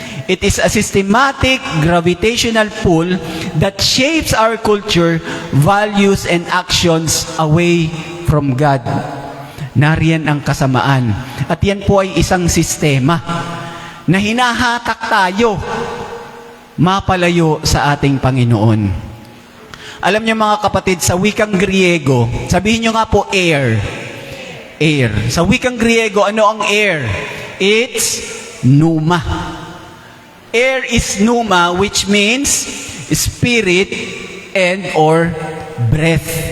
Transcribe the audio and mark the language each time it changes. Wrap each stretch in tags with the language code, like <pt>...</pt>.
<en>It is a systematic gravitational pull that shapes our culture, values, and actions away from God.</en> <tl>Nariyan ang kasamaan. At yan po ay isang sistema na hinahatak tayo mapalayo sa ating Panginoon. Alam niyo mga kapatid, sa wikang Griego, sabihin niyo nga po air. Air. Sa wikang Griego, ano ang air?</tl> <en>It's pneuma. Air is pneuma, which means spirit and or breath.</en>